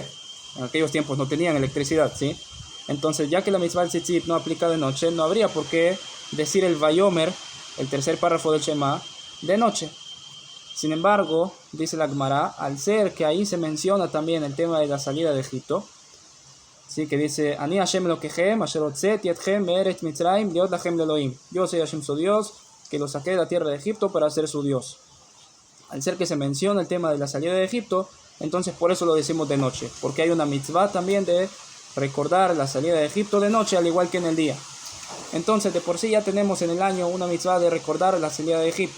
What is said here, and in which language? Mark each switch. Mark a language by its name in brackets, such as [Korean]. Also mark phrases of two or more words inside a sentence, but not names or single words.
[Spanish] En aquellos tiempos no tenían electricidad, ¿sí? Entonces, ya que la mitzvah del tzitzit no aplica de noche, no habría por qué decir el Vayomer, el tercer párrafo del Shema, de noche. Sin embargo, dice la Gemara, al ser que ahí se menciona también el tema de la salida de Egipto, ¿sí? Que dice, [Hebrew] אני השם אלוקיכם, אשר הוצאתי אתכם מארץ מצרים, להיות לכם לאלוהים. [Spanish] Yo soy Hashem su Dios, que los saqué de la tierra de Egipto para ser su Dios. Al ser que se menciona el tema de la salida de Egipto, entonces por eso lo decimos de noche, porque hay una mitzvah también de recordar la salida de Egipto de noche, al igual que en el día. Entonces, de por sí ya tenemos en el año una mitzvah de recordar la salida de Egipto.